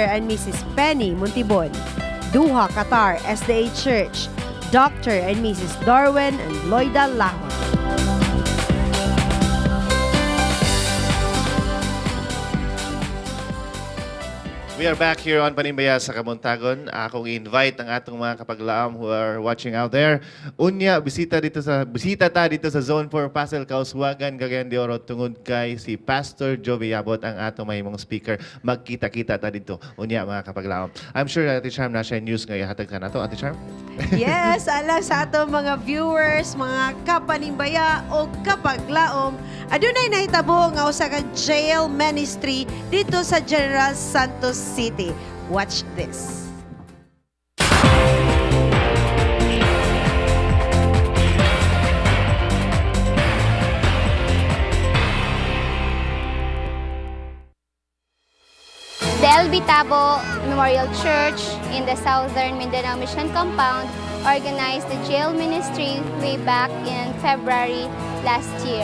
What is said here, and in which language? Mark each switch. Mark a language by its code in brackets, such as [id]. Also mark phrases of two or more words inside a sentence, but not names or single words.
[en] and Mrs. Penny Montibon, Duha Qatar SDA Church, Dr. and Mrs. Darwin and Loida Lahon. We are back here on Panimbaya sa Kamuntagon. [ceb] Akong invite ang atong mga kapaglaam [en] who are watching out there. [ceb] Unya, bisita ta dito sa Zone 4 Pasel Kauswagan, Cagayan de Oro tungod kay si Pastor Joey Abot ang atong mahimong speaker. Magkita-kita ta dito. Unya, mga kapaglaam. [en] I'm sure [ceb] Ate Charm na siya news ngayon. Hatag ka na to, Ate Charm? Yes, ala sa atong mga viewers, mga kapanimbaya o kapaglaom, adunay nahitabo nga usa ka [en] jail ministry [ceb] dito sa General Santos City. [en] Watch this. Del Bitabo Memorial Church in the Southern Mindanao Mission Compound organized the jail ministry way back in February last year.